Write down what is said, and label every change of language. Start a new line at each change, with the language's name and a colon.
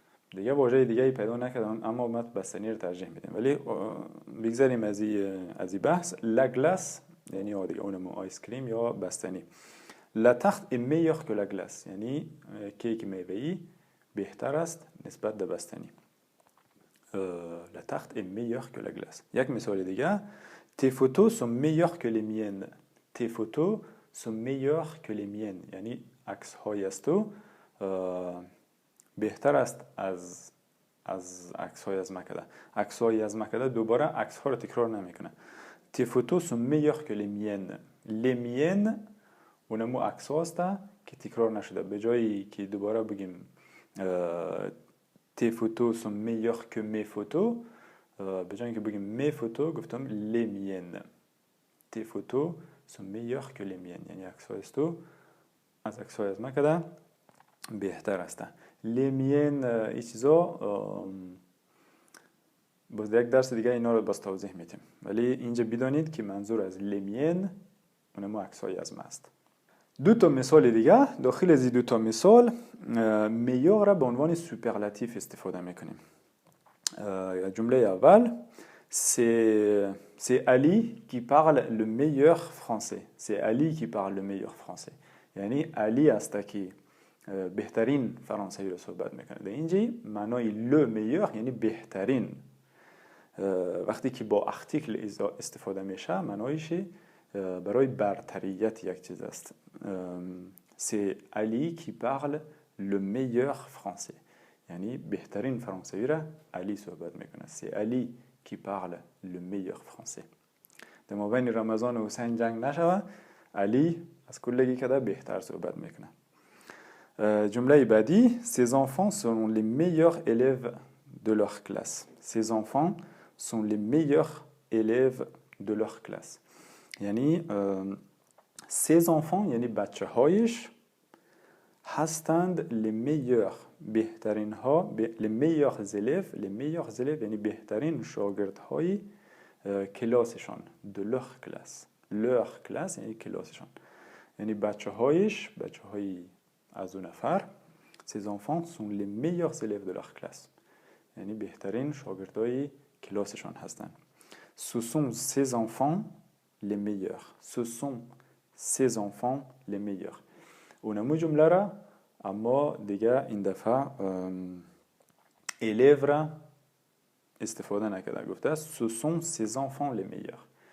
Persian: دیگه واژه دیگه پیدا نکردم اما من بستنی رو ترجیح میدم. ولی بگذاریم از این بحث. لا گلاس یعنی اونم آیس کریم یا بستنی. لا تارت
French: est meilleure que la glace
Persian: یعنی کیک میوه‌ای بهتر است نسبت به بستنی.
French: La tarte est meilleure que la glace.
Persian: یک مثال دیگه
French: tes photos sont meilleures que les miennes. tes photos sont meilleures que les miennes
Persian: یعنی عکس های از تو بهتر است از عکس های از مکده. عکس های از مکده دوباره عکس ها رو تکرار نمیکنه.
French: tes photos sont meilleures que les miennes. les miennes
Persian: اونمو عکس هاست که تکرار نشده. به جایی که دوباره بگیم
French: tes photos sont meilleures que mes photos.
Persian: به جای اینکه بگیم
French: mes photos
Persian: گفتم
French: les miennes. tes photos sont meilleures que les miennes.
Persian: یعنی عکس‌های تو از عکس‌های از من کده بهتر هستن.
French: les miennes
Persian: این چیزا باز یک درس دیگه اینا رو باز توضیح میدیم. ولی اینجا بدانید که منظور از
French: les miennes
Persian: اونم عکس‌های از من است. دو تا مثال دیگه داخل از دو تا مثال meilleur را به عنوان سوپرلاتیف استفاده میکنیم. جمله اول
French: c'est Ali qui parle le meilleur français. C'est Ali qui parle le meilleur français.
Persian: یعنی علی است که بهترین فرانسوی رو صحبت میکنه. در اینجا معنای
French: le meilleur
Persian: یعنی بهترین. وقتی که با ارتیکل استفاده میشه معنایش برای برتریت یک چیز است.
French: C'est Ali qui parle le meilleur français.
Persian: یعنی بهترین فرانسوی را علی صحبت میکنه.
French: C'est Ali qui parle le meilleur français.
Persian: در مابین رمضان و حسین جنگ نشوه علی از کلگی کده بهتر صحبت میکنه. جمله بعدی
French: Ces enfants sont les meilleurs élèves de leur classe. Ces enfants sont les meilleurs élèves de leur classe.
Persian: یعنی
French: ces enfants
Persian: یعنی بچه هایش هستند les meilleurs بهترین ها
French: les meilleurs élèves
Persian: یعنی بهترین شاگرد های کلاسشان
French: de leur classe
Persian: یعنی کلاسشان یعنی بچه هایش بچه های از اون نفر
French: ces enfants sont les meilleurs élèves de leur classe
Persian: یعنی بهترین شاگرد های کلاسشان هستند.
French: Ce sont ces enfants les meilleurs. Ce sont ces enfants les meilleurs.
Persian: اونمو جمله را اما دیگه این دفعه élève را استفاده نکرده. گفته
French: ce sont ces enfants les meilleurs.